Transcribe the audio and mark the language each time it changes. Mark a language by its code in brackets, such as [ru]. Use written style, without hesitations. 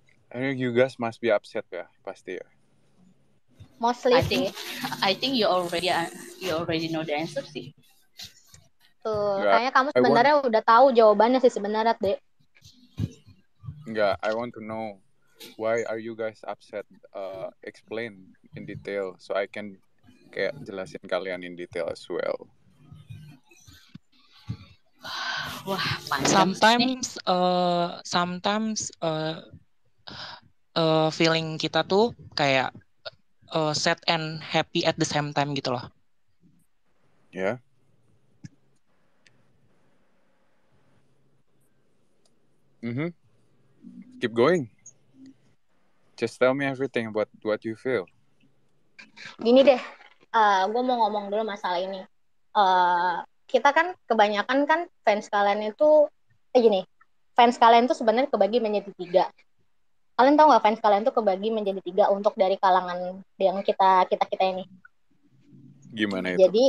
[en] I think you guys must be upset ya, [id] pasti ya. [en] Mostly I think you already know the answer sih. [id] tuh. Enggak, Kayaknya kamu sebenarnya udah tahu jawabannya sih sebenarnya, Dek. [en] Enggak, I want to know why are you guys upset? Explain in detail so I can [id] kayak jelasin kalian [en] in detail as well. [id] Wah, panjang nih. [en] Sometimes feeling [id] kita tuh kayak [en] sad and happy at the same time gitu loh. [id] Ya. [en] Keep going. Just tell me everything about what you feel. [id] Gini deh, gue mau ngomong dulu masalah ini. Kita kan kebanyakan kan fans kalian itu gini, fans kalian tuh sebenarnya kebagi menjadi 3. Kalian tahu nggak fans kalian tuh kebagi menjadi 3 untuk dari kalangan yang kita ini. Gimana itu?